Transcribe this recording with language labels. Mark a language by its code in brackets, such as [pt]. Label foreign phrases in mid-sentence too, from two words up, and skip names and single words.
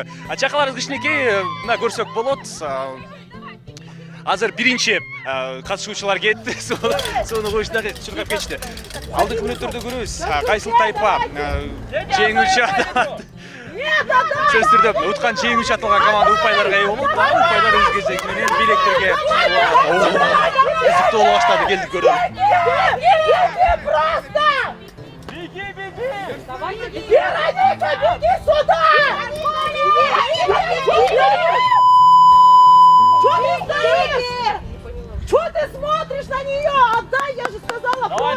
[ky] Чакаларыбыз кичинекей, мына көрсөк болот. Азыр биринчи катышуучулар кетти, сууну куюшуна чуркап кетишти. Алдыңкы мүнөттөрдө көрөбүз, кайсыл тайпа жеңүүчү аталат. Сөз түрдө уткан жеңүүчү аталган команда упайларга ээ болот. Упайлар өз кезеги менен билектерге кызыктуу боло баштады, келди көрөлү. [ru] Просто! Беги, беги! Вероника, беги сюда! Что ты стоишь? Что ты смотришь на нее? Отдай, я же сказала!